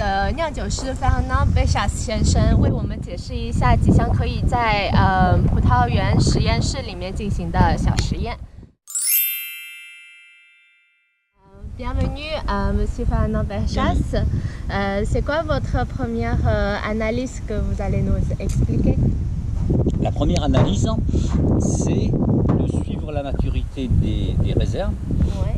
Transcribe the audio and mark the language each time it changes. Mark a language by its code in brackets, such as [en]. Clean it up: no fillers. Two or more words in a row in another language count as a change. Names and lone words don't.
[zh] 酿酒师 Fernand Bechas 先生为我们解释一下几项可以在葡萄园实验室里面进行的小实验。 [fr] Bienvenue, Monsieur Fernand Bechas. C'est quoi votre première analyse que vous allez nous expliquer? La première analyse, c'est de suivre la maturité des réserves. Ouais.